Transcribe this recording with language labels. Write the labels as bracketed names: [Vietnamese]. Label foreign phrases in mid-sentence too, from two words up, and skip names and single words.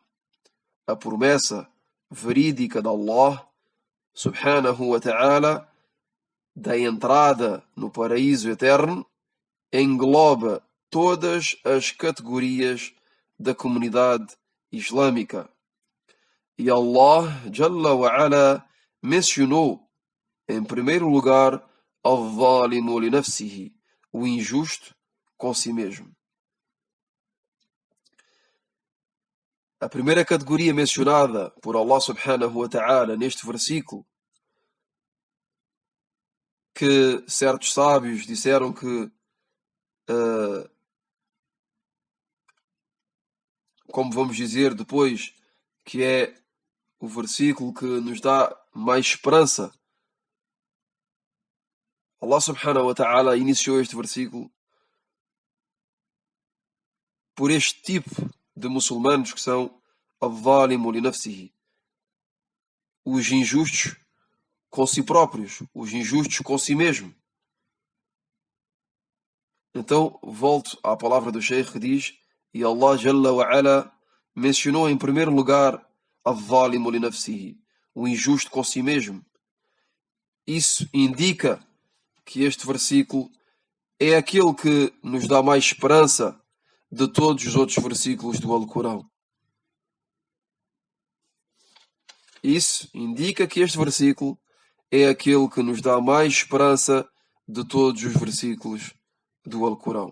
[Portuguese] A promessa verídica de Allah [Arabic] سبحانه وتعالى [Portuguese] da entrada no paraíso eterno engloba todas as categorias da comunidade islâmica. E Allah [Arabic] جل وعلا [Portuguese] mencionou em primeiro lugar [Arabic] الظالم لنفسه, [Portuguese] o injusto com si mesmo. A primeira categoria mencionada por Allah [Arabic] سبحانه وتعالى [Portuguese] neste versículo, que certos sábios disseram que, como vamos dizer depois, que é o versículo que nos dá mais esperança. Allah [Arabic] سبحانه وتعالى [Portuguese] iniciou este versículo por este tipo de muçulmanos que são [Arabic] الظالم لنفسه, [Portuguese] os injustos com si próprios, os injustos com si mesmo. Então, volto à palavra do Sheikh que diz: e Allah [Arabic] جل وعلا [Portuguese] mencionou em primeiro lugar [Arabic] الظالم لنفسه, [Portuguese] o injusto com si mesmo. Isso indica que este versículo é aquele que nos dá mais esperança de todos os outros versículos do Alcorão. Isso indica que este versículo é aquele que nos dá mais esperança de todos os versículos do Alcorão.